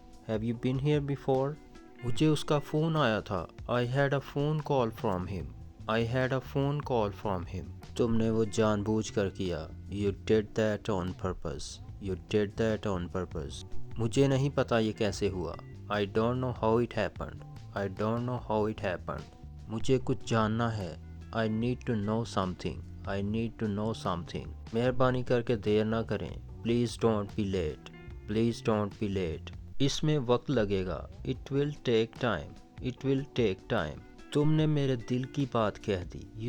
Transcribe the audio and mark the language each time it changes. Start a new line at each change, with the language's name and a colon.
English: Have you been here before?
Hindi: मुझे उसका phone आया था।
English: I had a phone call from him. I had a phone call from him.
Hindi: तुमने वो जानबूझकर किया।
English: You did that on purpose. You did that on purpose.
Hindi: मुझे नहीं पता ये कैसे हुआ।
English: I don't know how it happened. I don't know how it happened.
Hindi: मुझे कुछ जानना है।
English: I need to know something. I need to know something.
Hindi: मेहरबानी करके देर ना करें।
English: Please don't be late. Please don't be late.
Hindi: इसमें वक्त लगेगा।
English: It will take time. It will take time.
Hindi: तुमने मेरे दिल की बात कह दी।